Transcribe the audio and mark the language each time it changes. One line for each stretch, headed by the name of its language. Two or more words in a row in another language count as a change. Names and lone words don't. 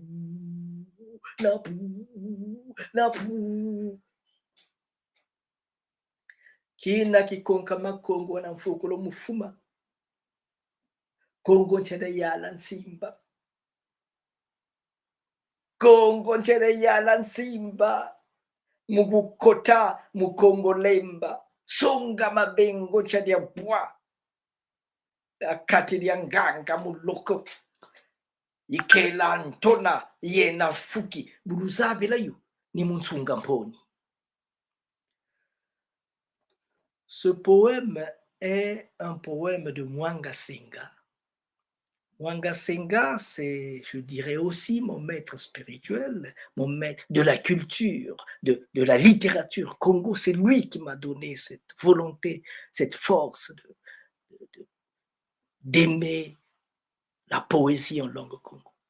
Kongo: pu kina kikonka makongo na mfukolo mufuma Kongo nchede yala nsimba Kongo nchede yala nsimba mugukota mukongo lemba songa mabengo nchede bwa akati ya nganga muloko ikela ntona yena fuki buluzabe layo ni munsunga mponi.
French: Ce poème est un poème de Mwanga Senga. Mwanga Senga, c'est, je dirais aussi, mon maître spirituel, mon maître de la culture, de la littérature Congo. C'est lui qui m'a donné cette volonté, cette force d'aimer la poésie en langue Congo.